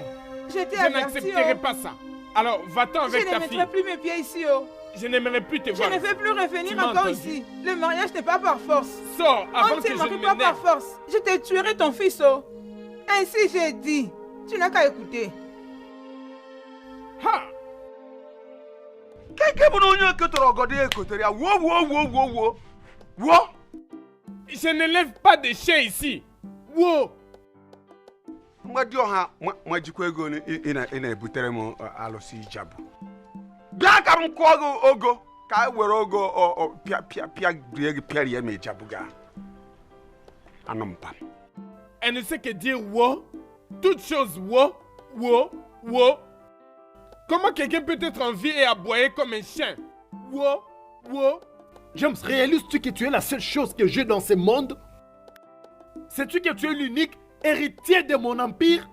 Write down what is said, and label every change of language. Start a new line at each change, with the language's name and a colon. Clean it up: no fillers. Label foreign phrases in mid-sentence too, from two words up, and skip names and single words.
French: Je t'ai Je averti, n'accepterai oh. pas ça. Alors, va-t'en Je avec ne ta fille. mettrai plus mes pieds ici, oh. Je n'aimerais plus te Je voir. ne vais plus Tu revenir m'as encore entendu? ici. Le mariage n'est pas par force. Sors avant On ne que se je marie ne pas par m'énerve. force. Je te tuerai ton fils, oh. Ainsi j'ai dit. Tu n'as qu'à écouter. Ha!
Igbo: Keke bụ na onye eketọrọ ọgọdọ ya ekotere ya wo.
French: Je ne lève pas de chien ici. Wow!
Igbo: Mgbadi ọha majikwa ego ị na-ebutere m alụsị ijabụ. Bịa ka m kwụọ gị ogo ka e were ogo pịa gị pịarịa ma ijabụ ga. Anụ mpa.
French: Elle ne sait que dire wow. Toute chose wow, wow, wow. Comment quelqu'un peut être en vie et aboyer comme un chien? Wow, wow. James, réalises-tu que tu es la seule chose que j'ai dans ce monde? Sais-tu que tu es l'unique héritier de mon empire?